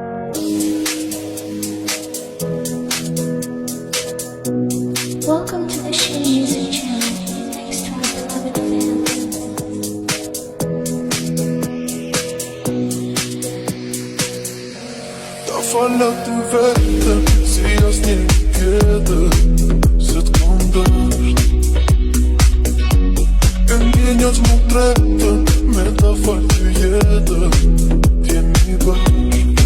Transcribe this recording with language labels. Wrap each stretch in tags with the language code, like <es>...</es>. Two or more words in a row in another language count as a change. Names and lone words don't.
<en>Welcome to the Sheen Music Channel. Thanks to our beloved fans.</en> <sq>Ta falat të vetëm, si asnjë tjetër, se t'kom dësht. E ndjenjat më tretën, me ta fal të jetën, t'jemi bashk.</sq>